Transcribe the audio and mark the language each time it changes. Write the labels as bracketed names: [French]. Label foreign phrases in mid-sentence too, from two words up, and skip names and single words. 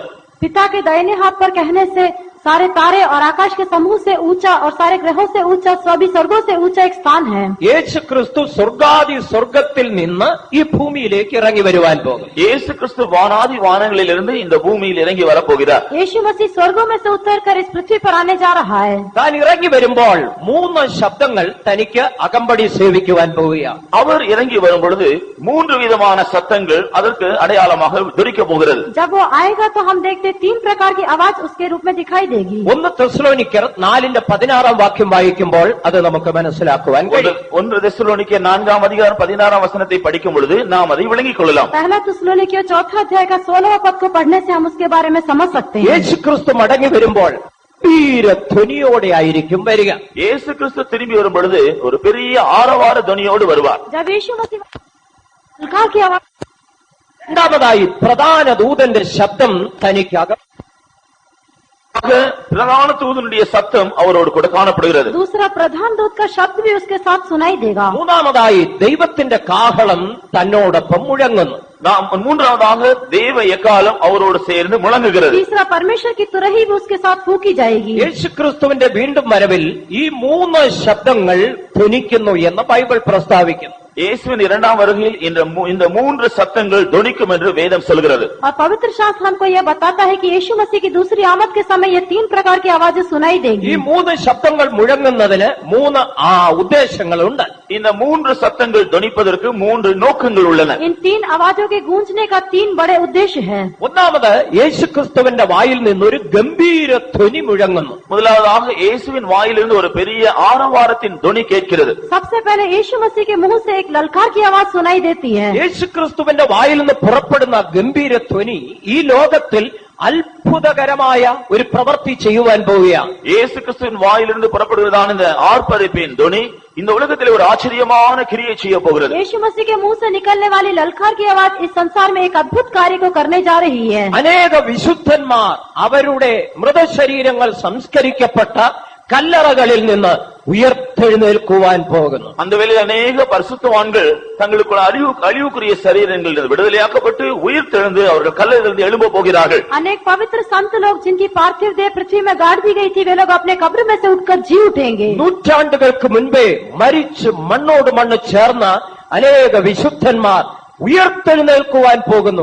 [Hindi] पिता के दाहिने हाथ पर कहने से सारे तारे और आकाश के समूह से ऊंचा और सारे ग्रहों से ऊंचा, सभी स्वर्गों से ऊंचा एक स्थान है। [Malayalam] യേശു ക്രിസ്തു സ്വർഗത്തിൽ നിന്ന് ഈ ഭൂമിയിലേക്ക് ഇറങ്ങി വരുവാൻ പോകും. [Tamil] இயேசு கிறிஸ்து வானாதி வானங்களிலிருந்து இந்த பூமியில் இறங்கி வரப்போகிறார். [Hindi] यीशु मसीह स्वर्गों में से उतरकर इस पृथ्वी पर आने जा रहा है। [Malayalam] താൻ ഇറങ്ങി വരുമ്പോൾ 3 ശബ്ദങ്ങൾ തനിക്ക് അകമ്പടി സേവിക്കുവാൻ പോവുകയാണ്. [Tamil] அவர் இறங்கி வரும் பொழுது 3 விதமான சத்தங்கள் அதற்கு அடையாளமாக துரிக்க போகிறது. [Hindi] जब वो आएगा तो हम देखते 3 प्रकार की आवाज उसके रूप में दिखाई देगी। [Malayalam] 1 തെസ്സലോനിക്കർ 4:16 വാക്യം വായിക്കുമ്പോൾ അത് നമുക്ക് മനസ്സിലാക്കുവാൻ കഴിയും. 1 തെസ്സലോനിക്കർ 4-ാം അധികാരം 16-ാം വചനത്തെ പഠിക്കും [Tamil] பொழுது நாம் அதை விளங்கிக் கொள்ளலாம். [Hindi] पहला തെസ്സലോനിക്കർ 4 अध्याय का 16वां पद को पढ़ने से हम उसके बारे में समझ सकते हैं। [Malayalam] യേശു ക്രിസ്തു മടങ്ങി വരുമ്പോൾ ധ്വനിയോടെ ആയിരിക്കും വരിക. [Tamil] இயேசு கிறிஸ்து திரும்பி வரும் பொழுது ஒரு பெரிய ஆரவார ധ്വനിயோடு வருவார். [Hindi] जब यीशु मसीह की आवाज, [Malayalam] രണ്ടാമതായി പ്രധാന ദൂതന്റെ ശബ്ദം തനിക്കകം [Tamil] பிரதான தூதனுடைய சத்தம் அவரோடு கூட காணப்படுகிறது. [Hindi] दूसरा प्रधान दूत का शब्द भी उसके साथ सुनाई देगा. [Malayalam] മൂന്നാമതായി ദൈവത്തിന്റെ കാഹളം തന്നോടൊപ്പം മുഴങ്ങുന്നു. [Tamil] மூன்றாவதாக தேவ எக்காலம் அவரோடு சேர்ந்து முழங்குகிறது. [Hindi] तीसरा परमेश्वर की तुरही भी उसके साथ फूकी जाएगी. [Malayalam] യേശുക്രിസ്തുവിന്റെ വീണ്ടും വരവിൽ ഈ മൂന്ന് ശബ്ദങ്ങൾ ധ്വനിക്കുന്നു എന്ന് ബൈബിൾ പ്രസ്താവിക്കുന്നു. [Tamil] இயேசுவின் இரண்டாம் வருகையில் இந்த மூன்று சத்தங்கள் தொனிக்கும் என்று வேதம் சொல்கிறது. [Hindi] और पवित्र शास्त्र हमको यह बताता है कि यीशु मसीह की दूसरी आमद के समय ये तीन प्रकार की आवाजें सुनाई देगी. [Malayalam] ഈ മൂന്ന് ശബ്ദങ്ങൾ മുഴങ്ങുന്നതിന് മൂന്ന് ഉദ്ദേശങ്ങളുണ്ട്. [Tamil] இந்த மூன்று சத்தங்கள் தொனிப்பதற்கு மூன்று நோக்கங்கள் உள்ளன. [Hindi] इन तीन आवाजों के गूंजने का तीन बड़े उद्देश्य हैं. [Malayalam] ഒന്നാമത് യേശുക്രിസ്തുവിന്റെ വായിൽ നിന്നൊരു ഗംഭീര ധ്വനി മുഴങ്ങുന്നു. [Tamil] முதலாவதாக இயேசுவின் வாயிலிருந்து ஒரு பெரிய ஆரவாரத்தின் தொனி கேட்கிறது. [Hindi] सबसे पहले यीशु मसीह के मुंह से एक ललकार की आवाज सुनाई देती है. [Malayalam] യേശുക്രിസ്തുവിന്റെ വായിൽ നിന്ന് പുറപ്പെടുന്ന ഗംഭീര ധ്വനി ഈ ലോകത്തിൽ അത്ഭുതകരമായ ഒരു പ്രവൃത്തി ചെയ്യുവാൻ പോവുകയാണ്. [Tamil] இயேசு கிறிஸ்துவின் வாயிலிருந்து புறப்படுவதான இந்த ஆர்ப்பரிப்பின் தொனி இந்த உலகத்தில் ஒரு ஆச்சரியமான கிரியை செய்ய போகிறது. [Hindi] यीशु मसीह के मुंह से निकलने वाली ललकार की आवाज इस संसार में एक अद्भुत कार्य को करने जा रही है. [Malayalam] അനേക വിശുദ്ധന്മാർ അവരുടെ മൃതശരീരങ്ങൾ സംസ്കരിക്കപ്പെട്ട കല്ലറകളിൽ നിന്ന് ഉയർത്തെഴുന്നേൽക്കുവാൻ പോകുന്നു. [Tamil] அந்த வேளையில் அநேக பரிசுத்தவான்கள் தங்களுக்குள்ள அழிவுக்குரிய சரீரங்களிலிருந்து விடுதலையாக்கப்பட்டு உயிர்த்தெழுந்து அவர்கள் கல்லறையிலிருந்து எழும்ப போகிறார்கள். [Hindi] अनेक पवित्र संत लोग जिनकी पार्थिव देह पृथ्वी में गाड़ दी गई थी वे लोग अपने कब्र में से उठकर जी उठेंगे. [Malayalam] നൂറ്റാണ്ടുകൾക്ക് മുൻപേ മരിച്ച് മണ്ണോട് മണ്ണ് ചേർന്ന അനേക വിശുദ്ധന്മാർ ഉയർത്തെഴുന്നേൽക്കുവാൻ പോകുന്നു.